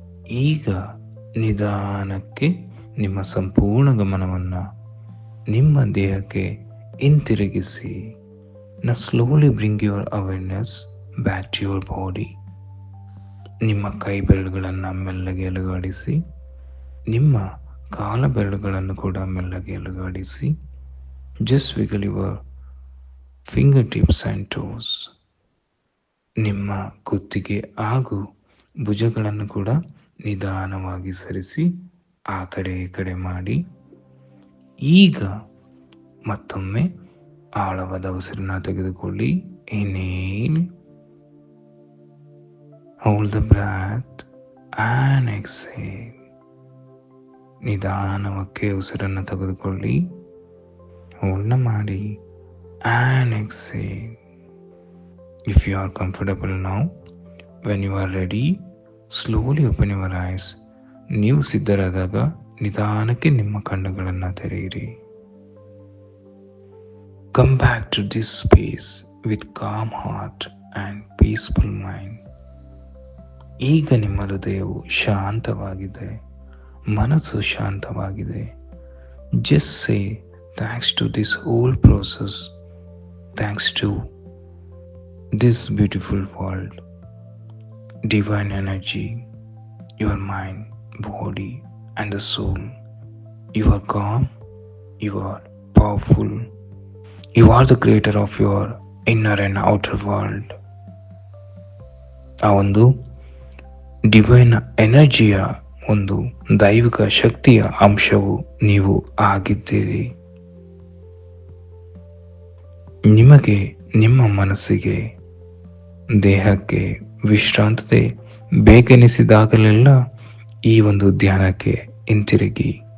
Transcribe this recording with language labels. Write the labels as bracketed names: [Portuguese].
[Kannada] ಈಗ ನಿಧಾನಕ್ಕೆ ನಿಮ್ಮ ಸಂಪೂರ್ಣ ಗಮನವನ್ನು ನಿಮ್ಮ ದೇಹಕ್ಕೆ ಹಿಂತಿರುಗಿಸಿ. [English] Now slowly bring your awareness back to your body. [Kannada] ನಿಮ್ಮ ಕೈ ಬೆರಳುಗಳನ್ನು ಮೆಲ್ಲಗೆ ಅಲುಗಾಡಿಸಿ, ನಿಮ್ಮ ಕಾಲ ಬೆರಳುಗಳನ್ನು ಕೂಡ ಮೆಲ್ಲಗೆ ಅಲುಗಾಡಿಸಿ. [English] Just wiggle your fingertips and toes. [Kannada] ನಿಮ್ಮ ಕುತ್ತಿಗೆ ಹಾಗೂ ಭುಜಗಳನ್ನು ಕೂಡ ನಿಧಾನವಾಗಿ ಸರಿಸಿ ಆ ಕಡೆ ಈ ಕಡೆ ಮಾಡಿ. ಈಗ ಮತ್ತೊಮ್ಮೆ ಆಳವಾದ ಉಸಿರನ್ನ ತೆಗೆದುಕೊಳ್ಳಿ. [English] Inhale, hold the breath and exhale. [Kannada] ನಿಧಾನಕ್ಕೆ ಉಸಿರನ್ನು ತೆಗೆದುಕೊಳ್ಳಿ, ಹೋಲ್ಡ್ನ ಮಾಡಿ [English] And exhale. If you are comfortable now, when you are ready, slowly open your eyes. [Kannada] ನೀವು ಸಿದ್ಧರಾದಾಗ ನಿಧಾನಕ್ಕೆ ನಿಮ್ಮ ಕಣ್ಣುಗಳನ್ನು ತೆರೆಯಿರಿ. [English] Come back to this space with calm heart and peaceful mind. [Kannada] ಈಗ ನಿಮ್ಮ ಹೃದಯವು ಶಾಂತವಾಗಿದೆ, ಮನಸ್ಸು ಶಾಂತವಾಗಿದೆ. [English] Just say thanks to this whole process, thanks to this beautiful world, divine energy, your mind, body and the soul. You are calm, you are powerful. You are the creator of your inner and outer world. [Kannada] ಆ ಒಂದು divine ಎನರ್ಜಿಯ ಒಂದು ದೈವಿಕ ಶಕ್ತಿಯ ಅಂಶವು ನೀವು ಆಗಿದ್ದೀರಿ. ನಿಮಗೆ ನಿಮ್ಮ ಮನಸ್ಸಿಗೆ, ದೇಹಕ್ಕೆ ವಿಶ್ರಾಂತತೆ ಬೇಕೆನಿಸಿದಾಗಲೆಲ್ಲ ಈ ಒಂದು ಧ್ಯಾನಕ್ಕೆ ಹಿಂತಿರುಗಿ.